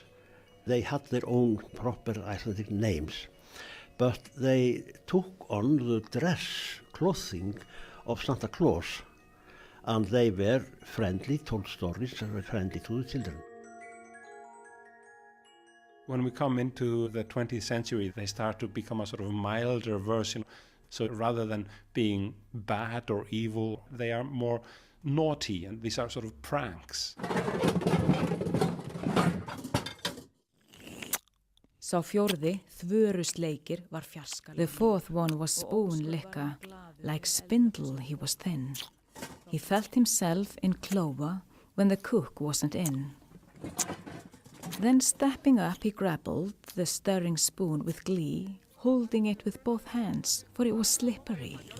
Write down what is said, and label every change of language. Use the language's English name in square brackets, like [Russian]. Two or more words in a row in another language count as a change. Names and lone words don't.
[English] They had their own proper Icelandic names, but they took on the dress, clothing of Santa Claus, and they were friendly, told stories, and were friendly to the children. When we come into the 20th century, they start to become a sort of milder version. So rather than being bad or evil, they are more naughty, and these are sort of pranks. [Icelandic] Sá fjórði, þvörusleikir, var fjarskal. [English] The fourth one was spoon-licker, like spindle he was thin. He felt himself in clover when the cook wasn't in. Then stepping up, he grappled the stirring spoon with glee, holding it with both hands, for it was slippery.